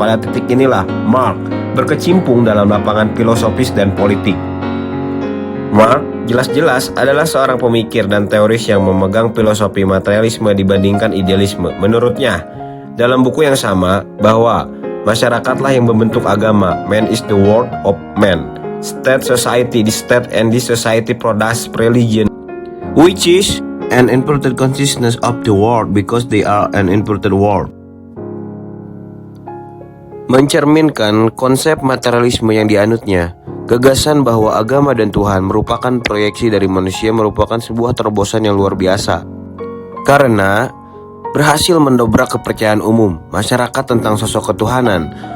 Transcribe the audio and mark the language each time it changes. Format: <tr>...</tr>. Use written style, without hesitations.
<id>Pada titik inilah Mark berkecimpung dalam lapangan filosofis dan politik. Mark jelas-jelas adalah seorang pemikir dan teoris yang memegang filosofi materialisme dibandingkan idealisme. Menurutnya, dalam buku yang sama, bahwa masyarakatlah yang membentuk agama.</id> <en>Man is the world of man. State society, the state and this society produce religion, which is an inverted consciousness of the world because they are an inverted world.</en> <id>Mencerminkan konsep materialisme yang dianutnya, gagasan bahwa agama dan Tuhan merupakan proyeksi dari manusia merupakan sebuah terobosan yang luar biasa, karena berhasil mendobrak kepercayaan umum masyarakat tentang sosok ketuhanan.</id>